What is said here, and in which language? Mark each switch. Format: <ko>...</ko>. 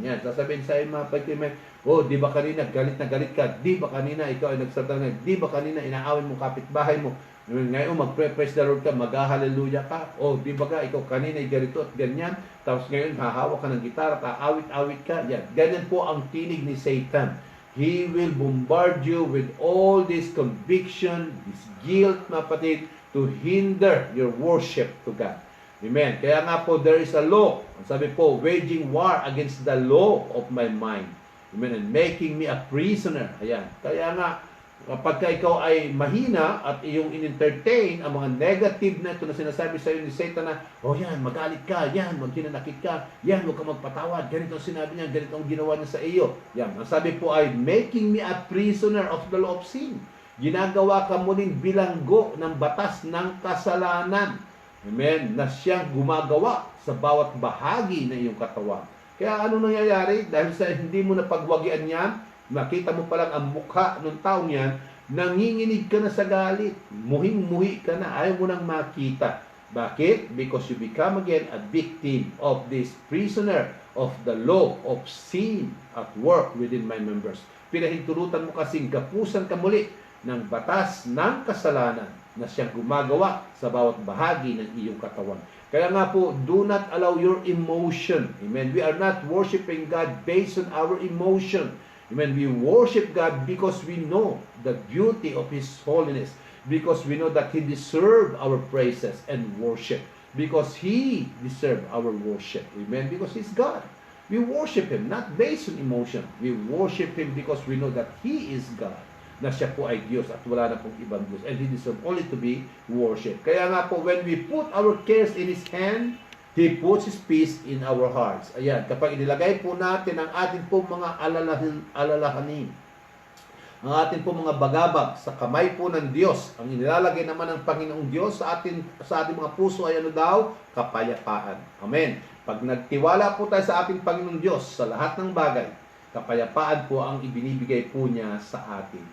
<tl>Yan, sasabihin sa iyo, mga kapatid, amen, oh, di ba kanina galit na galit ka? Di ba kanina ikaw ay nagsalita na? Di ba kanina inaawin mo kapitbahay mo? Ngayon magpre-praise the Lord ka, mag-hallelujah ka. Oh, di ba ka ikaw kanina ay ganito at ganyan? Tapos ngayon hahawak ka ng gitara, aawit-awit ka. Yan. Ganyan po ang tinig ni Satan.</tl> <en>He will bombard you with all this conviction, this guilt,</en> <tl>mga kapatid,</tl> <en>to hinder your worship to God. Amen.</en> <tl>Kaya nga po,</tl> <en>there is a law.</en> <tl>Sabi po,</tl> <en>waging war against the law of my mind. Amen. And making me a prisoner. Ayan.</en> <tl>Kaya nga, kapag ikaw ay mahina at iyong in-entertain ang mga negative na ito na sinasabi sa iyo ni Satan na, oh yan, magalit ka, yan, maghinanakit ka, yan, huwag ka magpatawad, ganito ang sinabi niya, ganito ang ginawa niya sa iyo. Yan. Ang sabi po ay,</tl> <en>making me a prisoner of the law of sin.</en> <tl>Ginagawa ka muling bilanggo ng batas ng kasalanan. Amen. Na siyang gumagawa sa bawat bahagi ng iyong katawan. Kaya ano nangyayari? Dahil sa hindi mo napagwagian yan, makita mo pa lang ang mukha ng taong yan, nanginginig ka na sa galit. Muhing-muhi ka na, ayaw mo nang makita. Bakit?</tl> <en>Because you become again a victim of this prisoner of the law of sin at work within my members.</en> <tl>Pinahintulutan mo kasing kapusan ka muli ng batas ng kasalanan na siyang gumagawa sa bawat bahagi ng iyong katawan. Kaya nga po,</tl> <en>do not allow your emotion. Amen. We are not worshiping God based on our emotion. Amen. We worship God because we know the beauty of His holiness. Because we know that He deserves our praises and worship. because He deserves our worship. Amen? Because He's God. We worship Him not based on emotion. We worship Him because we know that He is God.</en> <tl>Na siya po ay Diyos at wala na pong ibang Diyos.</tl> <en>And He deserves only to be worshipped.</en> <tl>Kaya nga po,</tl> <en>when we put our cares in His hand, He puts His peace in our hearts.</en> <tl>Ayan, kapag inilagay po natin ang ating pong mga alalahanin, ang ating pong mga bagabag sa kamay po ng Diyos, ang inilalagay naman ng Panginoong Diyos sa ating mga puso ay ano daw? Kapayapaan. Amen. Pag nagtiwala po tayo sa ating Panginoong Diyos sa lahat ng bagay, kapayapaan po ang ibinibigay po niya sa atin.</tl>